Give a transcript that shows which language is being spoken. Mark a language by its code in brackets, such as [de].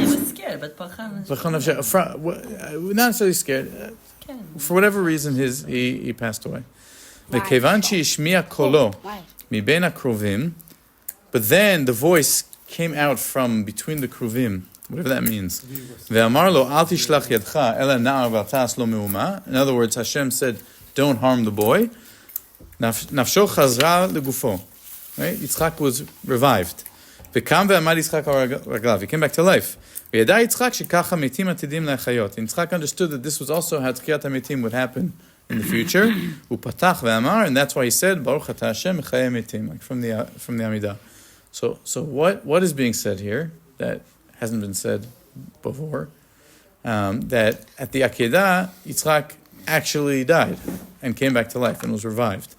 [en] was scared, but not necessarily scared. For whatever reason, he passed away. [he] וכיוון שהשמיע קולו מבין הקרובים, [en] but then the voice came out from between the kruvim, whatever that means. [he] ואמר לו, אל תשלח ידך אלא נער ואל תעש לו מהומה. [en] In other words, Hashem said, don't harm the boy. [he] נפשו חזרה לגופו. [en] Right? Yitzchak was revived. [he] וקם ועמד יצחק על רגליו. [en] He came back to life. [he] וידע יצחק שככה מתים עתידים להחיות. [en] And Yitzchak understood that this was also how תחיית המתים would happen in the future. [he] הוא פתח ואמר, [en] and that's why he said, [he] ברוך אתה השם מחיי המתים, [en] like from the Amidah. So what is being said here that hasn't been said before? That at the Akedah, Yitzchak actually died and came back to life and was revived.